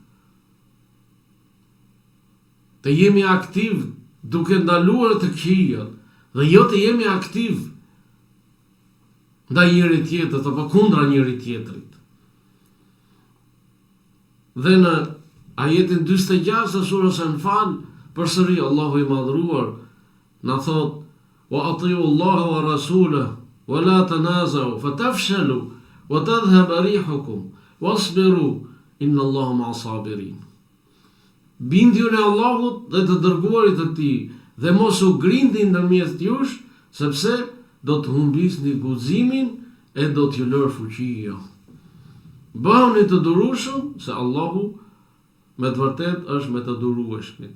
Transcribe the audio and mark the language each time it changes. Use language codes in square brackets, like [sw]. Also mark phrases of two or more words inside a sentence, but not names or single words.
[sq] Të jemi aktiv duke ndaluar të këqijat dhe jo të jemi aktiv ndaj njëri tjetrit apo kundra njëri tjetrit. Dhe në ajetin 46 të surës Anfal, përsëri Allahu i madhruar na thot: [ar] وَأَطِيعُوا اللَّهَ وَرَسُولَهُ وَلَا تَنَازَعُوا فَتَفْشَلُوا وَتَذْهَبَ رِيحُكُمْ وَاصْبِرُوا إِنَّ اللَّهَ مَعَ الصَّابِرِينَ. [sq] Bindjuni Allahut dhe të dërguarit të tij dhe mos u grindni ndërmjet jush, sepse do të humbisni guximin e do t'ju lërë fuqia. Bëhuni të durueshëm, se Allahu me të vërtet është me të durueshmit.